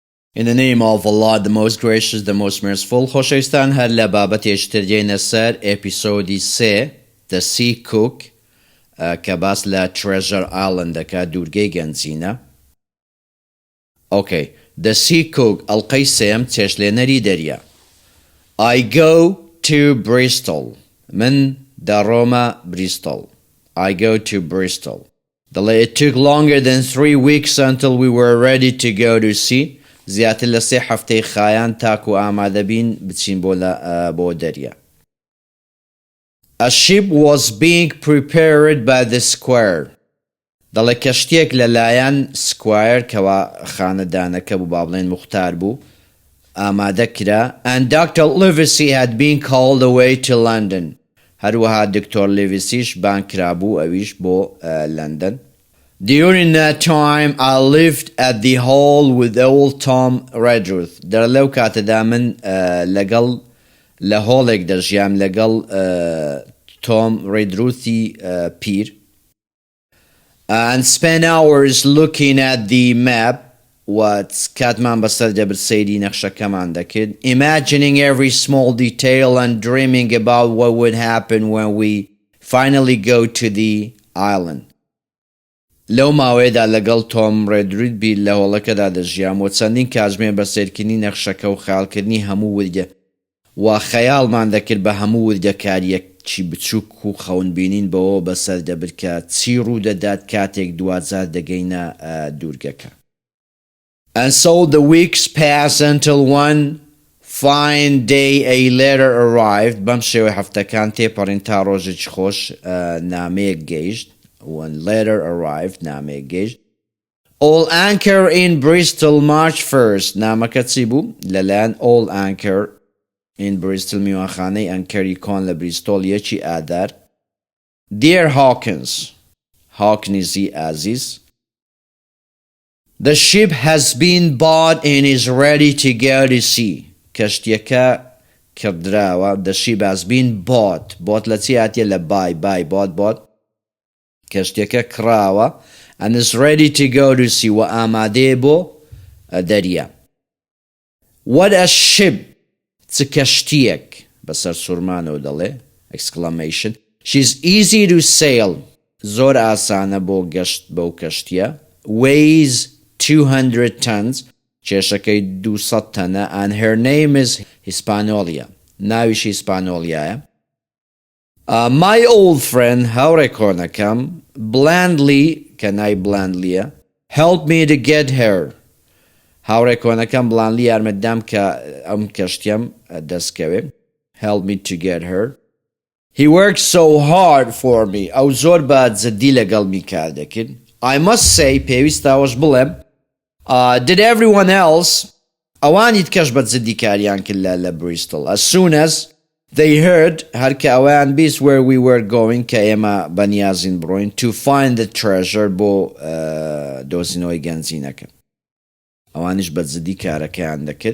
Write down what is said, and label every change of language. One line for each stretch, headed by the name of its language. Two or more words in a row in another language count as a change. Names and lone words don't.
English: In the name of Allah, the most gracious, the most merciful.
Central Kurdish: خۆشەویستان هەر لە بابەتێکتر دێنە سەر ئێپیسۆدی 3 The Sea Cook کە باس لە Treasure Island دەکات دوورگەی گەنجینە. Okay. The Sea Cook ئەڵقەی سێم چێشتلێنەری دەریا.
English: I go to Bristol.
Central Kurdish: من دەڕۆمە Bristol.
English: I go to Bristol. It took longer than 3 weeks until we were ready to go to sea.
Central Kurdish: زیاتر لە 3 هەفتەی خایان تاکو ئامادە بین بچین بۆ دەریا.
English: A ship was being prepared by the squire.
Central Kurdish: دەڵێ کەشتێک لەلایەن سکوایر کەوا خانەدانەکە بوو با بڵێن موختار بوو ئامادە کرا.
English: And Dr. Livesey had been called away to London.
Central Kurdish: هەروەها دکتۆر لیڤیسیش بان کرابوو ئەویش بۆ لندن.
English: During that time, I lived at the hall with old Tom Redruth.
Central Kurdish: در لەو کاتەدا من لەگەڵ لە هۆڵێک دەژیام لەگەڵ تۆم ڕێدروثی پیر.
English: And spent hours looking at the map.
Central Kurdish: کاتمان بەسەر دەبرد سەیری نەخشەکەمان دەکرد.
English: Imagining every small detail and dreaming about what would happen when we finally go to the island.
Central Kurdish: لەو ماوەیەدا لەگەڵ تۆم ڕێدروت بیر لە هۆڵەکەدا دەژیام و چەندین کاتژمێر بە سیرکردنی نەخشەکە و خەیاڵکردنی هەموو وردە و خەیاڵمان دەکرد بە هەموو وردەکاریەکی بچووک و خەونبینین بەوە بەسەر دەبرد کە چی ڕوودەدات کاتێک دوازار دەگەینە دوورگەکە.
English: And so the weeks passed until one fine day a letter arrived.
Central Kurdish: بەم شێوەیە هەفتەکان تێپەڕین تا ڕۆژێکی خۆش نامەیەک گەیشت.
English: One letter arrived,
Central Kurdish: نامەیەک گەیشت.
English: All Anchor in Bristol, March 1st.
Central Kurdish: نامەکە چی بوو؟ لەلایەن All Anchor in Bristol میوانخانەی ئەنکەری کۆن لە بریستۆل یەکی ئادار.
English: Dear Hawkins,
Central Kurdish: هاکنیزی ئازیز.
English: The ship has been bought and is ready to go to sea.
Central Kurdish: کەشتیەکە کردراوە.
English: The ship has been bought.
Central Kurdish: Bought لە چی هاتیە لە
English: buy bought.
Central Kurdish: کەشتیەکە کراوە
English: and is ready to go to sea
Central Kurdish: و ئامادەیە بۆ دەریا.
English: What a ship!
Central Kurdish: چ کەشتیەک بەسەر سوورمانەوە دەڵێ exclamation.
English: She's easy to sail.
Central Kurdish: زۆر ئاسانە بۆ گەشت بەو کەشتیە.
English: Weighs 200 tons.
Central Kurdish: کێشەکەی 200 تەنە
English: and her name is Hispaniola.
Central Kurdish: ناویش هیسپانۆلیایە.
English: My old friend
Central Kurdish: هاوڕێ کۆنەکەم
English: blandly
Central Kurdish: کەنای blandlyە
English: helped me to get her.
Central Kurdish: هاوڕێ کۆنەکەم blandly یارمەتدام کە ئەم کەشتیەم دەستکەوێ.
English: helped me to get her. He worked so hard for me.
Central Kurdish: ئەو زۆر بە جددی لەگەڵمی کار دەکرد.
English: I must say
Central Kurdish: پێویستاوەش بڵێم
English: did everyone else
Central Kurdish: ئەوانی تکەش بە جددی کاریان کرد لە Bristol.
English: As soon as they heard
Central Kurdish: هەر کە ئەویان بیست
English: where we were going
Central Kurdish: کە ئێمە بەنیازین بڕۆین
English: to find the treasure
Central Kurdish: بۆ دۆزینەوەی گەنجینەکە. ئەوانیش بە جددی کارەکەیان دەکرد.